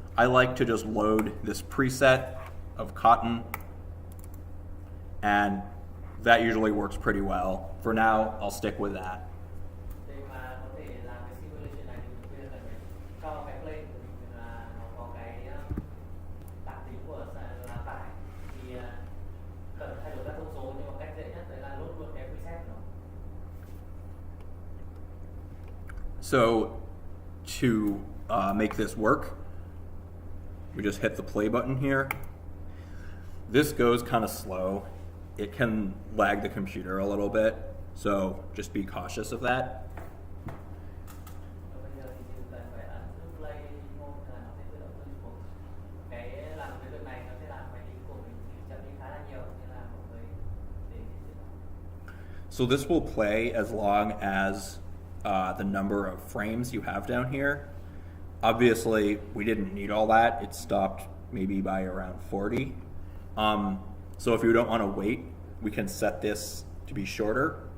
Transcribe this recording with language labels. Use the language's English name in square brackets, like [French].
[English] I like to just load this preset of cotton, and that usually works pretty well. For now, I'll stick with that. [Vietnamese] Để mà có thể làm cái simulation này thì mình cần phải cho cái plane của mình là nó có cái đặc tính của là tải, thì cần thay đổi các thông số, nhưng mà cách dễ nhất đấy là load luôn cái preset của nó. [English] So to make this work, we just hit the play button here. This goes kind of slow. It can lag the computer a little bit, so just be cautious of that. [Vietnamese] Và bây giờ thì chỉ cần phải ấn nút play mode là nó sẽ tự động tuân thủ. Cái làm cái việc này nó sẽ làm máy tính của mình thì chậm đi khá là nhiều, nên là mọi người để ý chuyện đó. [English] So this will play as long as the number of frames you have down here. Obviously, we didn't need all that. It stopped maybe by around 40. So if you don't want to wait, we can set this to be shorter.